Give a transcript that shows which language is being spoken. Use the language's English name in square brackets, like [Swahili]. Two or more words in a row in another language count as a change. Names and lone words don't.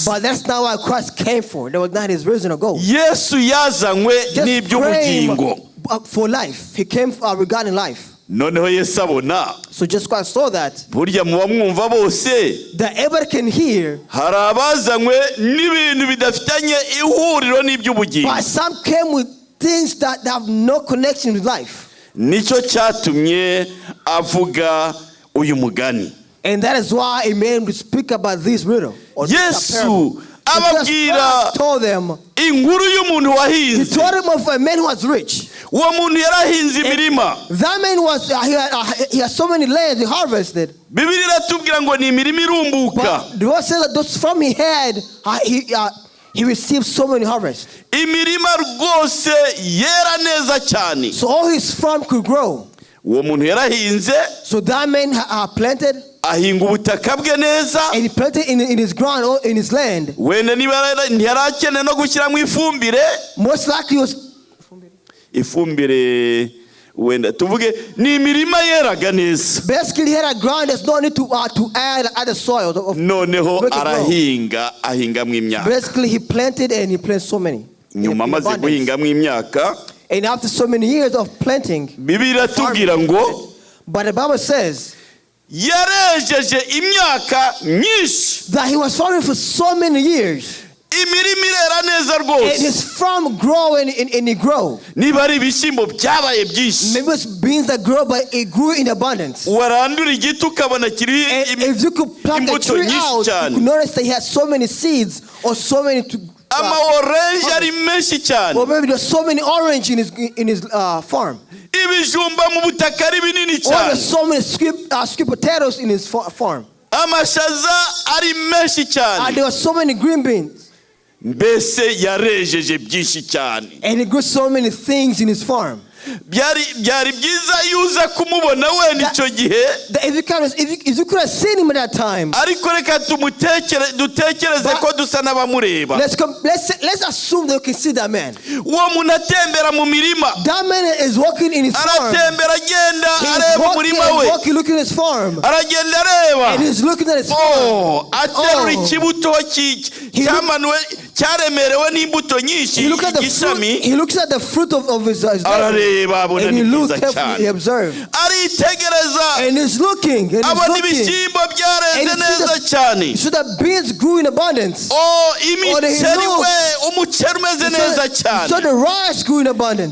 [English] But that's not what Christ came for. That was not his reason to go. [Kinyarwanda] Yesu yazanywe n'iby'ubugingo. [English] For life. He came regarding life. [Kinyarwanda] Noneho Yesu abona, [English] so just Christ saw that, [Kinyarwanda] burya muba mwumva bose, [English] that everybody can hear, [Kinyarwanda] hari abazanywe n'ibintu bidafitanye ihuriro n'iby'ubugingo. [English] but some came with things that have no connection with life. [Kinyarwanda] Nicyo cyatumye avuga uyu mugani. [English] And that is why he made him to speak about this riddle. [Kinyarwanda] Yesu ababwira [English] told them, [Kinyarwanda] inkuru y'umuntu wahinze. [English] he told him of a man who was rich. [Kinyarwanda] Uwo muntu yarahinze imirima. [English] That man was he had so many lands he harvested. [Kinyarwanda] Bibiliya iratubwira ngo ni imirima irumbuka. [English] But the Lord said that those from he had he received so many harvests. [Kinyarwanda] Imirima rwose yera neza cyane. [English] So all his farm could grow. [Kinyarwanda] Uwo muntu yarahinze. [English] So that man planted. [Kinyarwanda] Ahinga ubutaka bwe neza. [English] And he planted in his ground or in his land. [Kinyarwanda] Wenda ntiyarakeneye no gushyiramo ifumbire. [English] Most likely was [Kinyarwanda] ifumbire wenda tuvuge ni imirima yeraga neza. [English] Basically he had a ground that's no need to add other soil. [Kinyarwanda] Noneho ahingamo imyaka. [English] Basically he planted and he planted so many. [Kinyarwanda] Nyuma amaze guhingamo imyaka. [English] And after so many years of planting, [Kinyarwanda] Bibiliya iratubwira ngo, [English] but the Bible says [Kinyarwanda] yarejeje imyaka myinshi. [English] that he was farming for so many years. [Kinyarwanda] Imirima irera neza rwose. [English] And his farm grow and it grow. [Kinyarwanda] Niba ari ibishyimbo byabaye byinshi. [English] Maybe it's beans that grow, but it grew in abundance. [Kinyarwanda] Warandura igiti ukabona kiri [English] if you could plant a tree out, you could notice that he had so many seeds or so many [Kinyarwanda] orange ari menshi cyane. [English] Or maybe there's so many orange in his farm. [Kinyarwanda] Ibijumba mu butaka ari binini cyane. [English] Or there's so many sweet potatoes in his farm. [Kinyarwanda] Amashaza ari menshi cyane. [English] And there were so many green beans. [Kinyarwanda] Mbese yarejeje byinshi cyane. [English] And he grew so many things in his farm. [Kinyarwanda] byari byiza yuza kumubona wenda icyo gihe. [English] If you could have seen him at that time. [Kinyarwanda] Ariko reka dutekereze ko dusa n'abamureba. [English] Let's assume that you can see that man. [Kinyarwanda] Uwo muntu atembera mu mirima. [English] That man is walking in his farm. [Kinyarwanda] Aratembera agenda areba umurima we. [English] He's walking looking at his farm. [Kinyarwanda] Aragenda areba. [English] And he's looking at his farm. [Kinyarwanda] Aterura ikibuto cyamanuwe cyaremerewe n'imbuto nyinshi. [English] He looks at the fruit of his and he looked carefully, he observed. And he's looking. And he so that beans grew in abundance. So the rice grew in abundance.